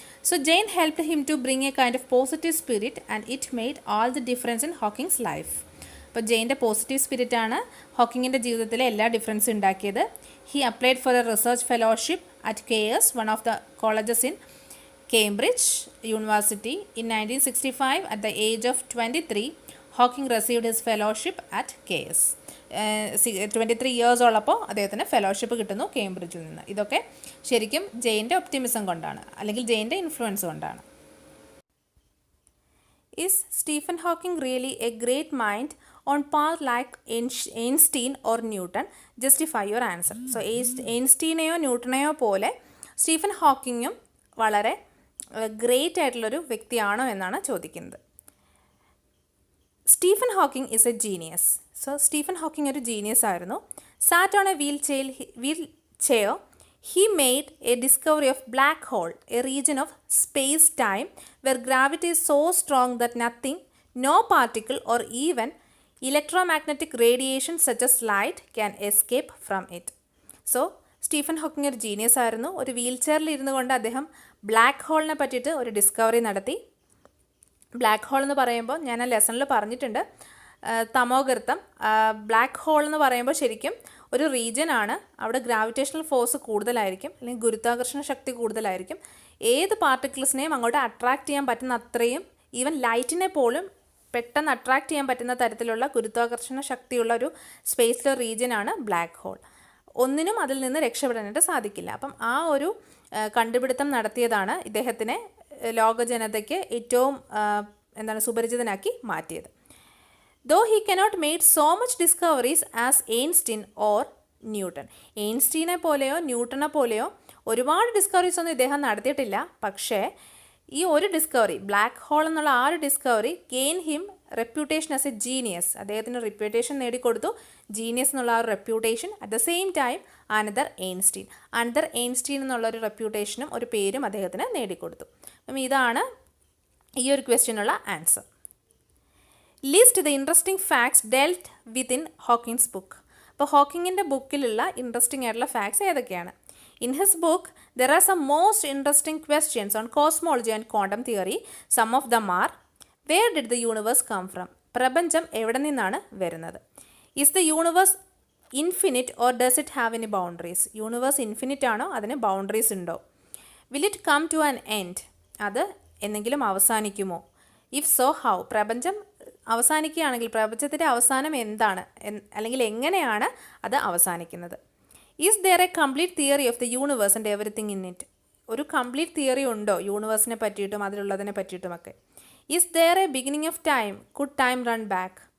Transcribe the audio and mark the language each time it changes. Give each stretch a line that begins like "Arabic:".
English: So Jane helped him to bring a kind of positive spirit and it made all the difference in Hawking's life.
Malayalam: അപ്പോൾ ജെയിൻ്റെ positive സ്പിരിറ്റാണ് ഹോക്കിങ്ങിൻ്റെ ജീവിതത്തിലെ എല്ലാ ഡിഫറൻസും ഉണ്ടാക്കിയത്.
English: He applied for a research fellowship at KS, one of the colleges in Cambridge University, in 1965. At the age of 23, Hawking received his fellowship at KS.
Malayalam: 23 years ഉള്ളപ്പോൾ അദ്ദേഹത്തിന് fellowship കിട്ടുന്നു കേംബ്രിഡ്ജിൽ നിന്ന്. ഇതൊക്കെ ശരിക്കും ജെയിൻ്റെ ഒപ്റ്റിമിസം കൊണ്ടാണ്, അല്ലെങ്കിൽ ജെയിൻ്റെ ഇൻഫ്ലുവൻസ് കൊണ്ടാണ്.
English: Is Stephen Hawking really a great mind on par like Einstein or Newton? Justify your answer.
Malayalam: So എയ്ൻസ്റ്റീനെയോ ന്യൂട്ടനെയോ പോലെ സ്റ്റീഫൻ ഹോക്കിങ്ങും വളരെ ഗ്രേറ്റ് ആയിട്ടുള്ളൊരു വ്യക്തിയാണോ എന്നാണ് ചോദിക്കുന്നത്.
English: Stephen Hawking is a genius.
Malayalam: So Stephen Hawking ഒരു ജീനിയസ് ആയിരുന്നു. സാറ്റ് on A wheel chair
English: he made a discovery of black hole, a region of space-time where gravity is so strong that nothing, no particle or even electromagnetic radiation such as light can escape from it.
Malayalam: So Stephen Hawking ഒരു genius ആയിരുന്നു. ഒരു wheel ചെയറിൽ ഇരുന്നു കൊണ്ട് അദ്ദേഹം black ഹോളിനെ പറ്റിയിട്ട് ഒരു discovery നടത്തി. ബ്ലാക്ക് ഹോൾ എന്ന് പറയുമ്പോൾ ഞാൻ ആ ലെസണിൽ പറഞ്ഞിട്ടുണ്ട്, തമോഗർത്തം. ബ്ലാക്ക് ഹോൾ എന്ന് പറയുമ്പോൾ ശരിക്കും ഒരു റീജിയനാണ്, അവിടെ ഗ്രാവിറ്റേഷണൽ ഫോഴ്സ് കൂടുതലായിരിക്കും, അല്ലെങ്കിൽ ഗുരുത്വാകർഷണ ശക്തി കൂടുതലായിരിക്കും. ഏത് പാർട്ടിക്കിൾസിനെയും അങ്ങോട്ട് അട്രാക്റ്റ് ചെയ്യാൻ പറ്റുന്ന അത്രയും, ഈവൻ ലൈറ്റിനെ പോലും പെട്ടെന്ന് അട്രാക്റ്റ് ചെയ്യാൻ പറ്റുന്ന തരത്തിലുള്ള ഗുരുത്വാകർഷണ ശക്തിയുള്ള ഒരു സ്പേസിലെ റീജിയനാണ് ബ്ലാക്ക് ഹോൾ. ഒന്നിനും അതിൽ നിന്ന് രക്ഷപ്പെടാനായിട്ട് സാധിക്കില്ല. അപ്പം ആ ഒരു കണ്ടുപിടുത്തം നടത്തിയതാണ് ഇദ്ദേഹത്തിനെ ലോക ജനതയ്ക്ക് ഏറ്റവും സുപരിചിതനാക്കി മാറ്റിയത്.
English: Though he cannot made so much discoveries as Einstein or Newton.
Malayalam: എയിൻസ്റ്റീനെ പോലെയോ ന്യൂട്ടനെ പോലെയോ ഒരുപാട് ഡിസ്കവറീസ് ഒന്നും ഇദ്ദേഹം നടത്തിയിട്ടില്ല. പക്ഷേ ഈ ഒരു ഡിസ്കവറി, ബ്ലാക്ക് ഹോൾ എന്നുള്ള ആ ഒരു discovery
English: Gain him reputation as a genius.
Malayalam: അദ്ദേഹത്തിന് റെപ്യൂട്ടേഷൻ നേടിക്കൊടുത്തു, ജീനിയസ് എന്നുള്ള ആ ഒരു reputation.
English: at the same time another
Malayalam: Einstein എന്നുള്ളൊരു റെപ്യൂട്ടേഷനും ഒരു പേരും അദ്ദേഹത്തിന് നേടിക്കൊടുത്തു. അപ്പം ഇതാണ് ഈ ഒരു ക്വസ്റ്റ്യനുള്ള answer.
English: List the interesting facts dealt within Hawking's book.
Malayalam: അപ്പോൾ ഹോക്കിങ്ങിൻ്റെ ബുക്കിലുള്ള ഇൻട്രസ്റ്റിംഗ് ആയിട്ടുള്ള ഫാക്ട്സ് ഏതൊക്കെയാണ്?
English: In his book, there are some most interesting questions on cosmology and quantum theory. Some of them are: where did the universe come from?
Malayalam: പ്രപഞ്ചം എവിടെ നിന്നാണ് വരുന്നത്?
English: Is the universe infinite or does it have any boundaries?
Malayalam: Universe infinite ആണോ, അതിന് boundaries ഉണ്ടോ?
English: Will it come to an end?
Malayalam: അത് എന്തെങ്കിലും അവസാനിക്കുമോ?
English: If so, how?
Malayalam: പ്രപഞ്ചം അവസാനിക്കുകയാണെങ്കിൽ പ്രപഞ്ചത്തിൻ്റെ അവസാനം എന്താണ്, അല്ലെങ്കിൽ എങ്ങനെയാണ് അത് അവസാനിക്കുന്നത്?
English: Is there a complete theory of the universe and everything in it?
Malayalam: ഒരു കംപ്ലീറ്റ് തിയറി ഉണ്ടോ യൂണിവേഴ്സിനെ പറ്റിയിട്ടും അതിലുള്ളതിനെ പറ്റിയിട്ടുമൊക്കെ?
English: Is there a beginning of time? Could time run back?